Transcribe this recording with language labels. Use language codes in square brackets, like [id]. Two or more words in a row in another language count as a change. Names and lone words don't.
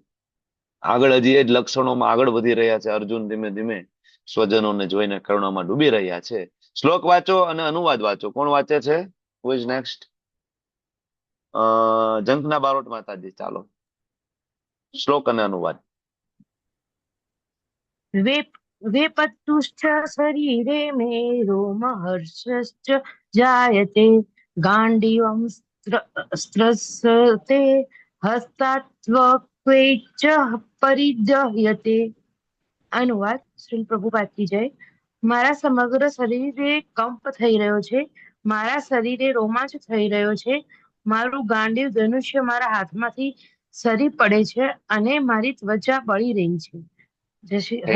[gu] આગળ હજી એ જ લક્ષણોમાં આગળ વધી રહ્યા છે. અર્જુન ધીમે ધીમે સ્વજનોને જોઈને કરુણામાં ડૂબી રહ્યા છે. શ્લોક વાંચો અને અનુવાદ વાંચો. કોણ વાંચે છે? [en] who is next? [gu] જંખના બારોટ માતાજી, ચાલો. શ્લોક અને અનુવાદ. [sa] वेपतुश्च शरीरे मे रोमहर्षश्च जायते गाण्डीवं स्त्रस्ते हस्तात्वक्वेच परिदह्यते. [gu] અનુવાદ શ્રી પ્રભુપાદ કી જય. મારા સમગ્ર શરીરે કંપ થઈ રહ્યો છે, મારા શરીરે રોમાંચ થઈ રહ્યો છે, મારું ગાંડીવ ધનુષ્ય મારા હાથમાંથી સરી પડે છે અને મારી ત્વચા બળી રહી છે. જય શ્રી હરે